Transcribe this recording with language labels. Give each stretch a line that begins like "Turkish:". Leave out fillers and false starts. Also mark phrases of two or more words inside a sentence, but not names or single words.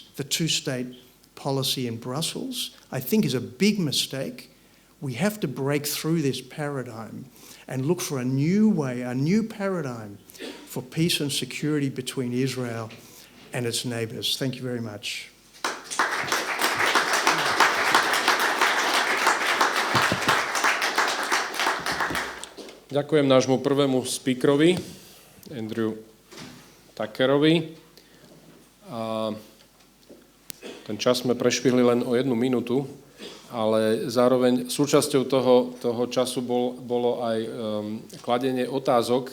English: The two-state policy in Brussels, I think, is a big mistake. We have to break through this paradigm and look for a new way, a new paradigm for peace and security between Israel and its neighbours. Thank you very much.
Slovak: Ďakujem nášmu prvému speakerovi, Andrew Tuckerovi. A ten čas sme prešvihli len o 1 minútu, ale zároveň súčasťou toho času bolo aj kladenie otázok.